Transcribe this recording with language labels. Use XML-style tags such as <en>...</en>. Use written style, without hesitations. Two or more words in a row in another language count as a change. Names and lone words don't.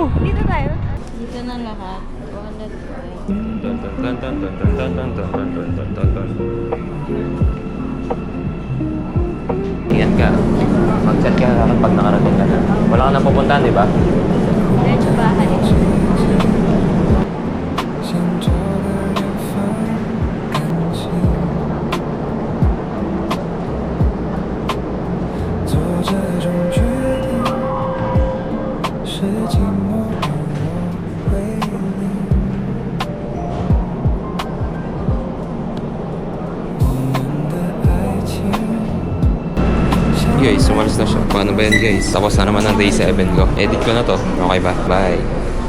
<tl>Dito tayo. Dito na lahat. 100. Ingat ka. Mag-chat ka pag nakarating ka na. Wala ka na pupuntahan, di ba? Diretso bahay.</tl> <zh>想找的人放感情，做这种决定，是寂寞让我回应。我们的爱情。</zh> <tl>Guys, umalis na siya. Paano ba yan guys? Tapos na naman ang day 7 ko. Edit ko na to. Okay ba? Bye!</tl>